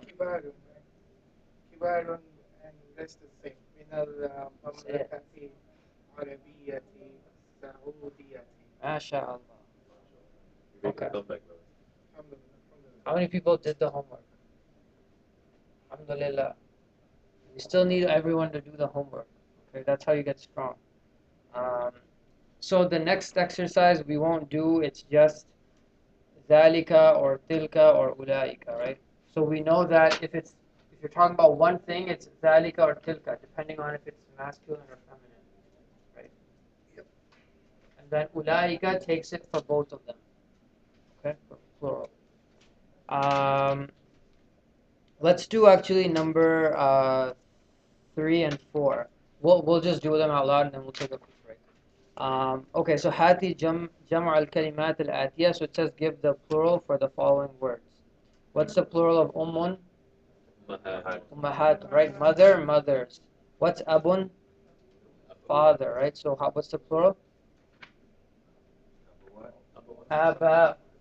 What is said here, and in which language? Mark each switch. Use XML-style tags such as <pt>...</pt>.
<ar>كبار كبار</ar> <en>and rest the same</en> <ar>من المملكة العربية السعودية ما شاء الله.</ar> <en>You make Okay. a comeback, brother.</en> <ar>الحمد لله الحمد لله</ar> <en>How many people did the homework? Alhamdulillah. We still need everyone to do the homework. Okay, that's how you get strong. So the next exercise we won't do, it's just</en> <ar>ذَلِكَ</ar> <en>or tilka or ulaika, right? So we know that if you're talking about one thing, it's</en> <ar>ذَلِكَ</ar> <en>or tilka, depending on if it's masculine or feminine, right? Yep. And then ulaika takes it for both of them, okay, for plural. Let's do actually number 3 and 4. We'll just do them out loud and then we'll take a quick break. Okay, so</en> <ar>هاتي جمع الكلمات الآتية.</ar> <en>So it says give the plural for the following words. What's the plural of ummun?</en> <ar>Mahat.</ar> <en>Ummahat, right? Mother, mothers. What's abun? Father, right? So what's the plural?</en> <ar>Aba.</ar>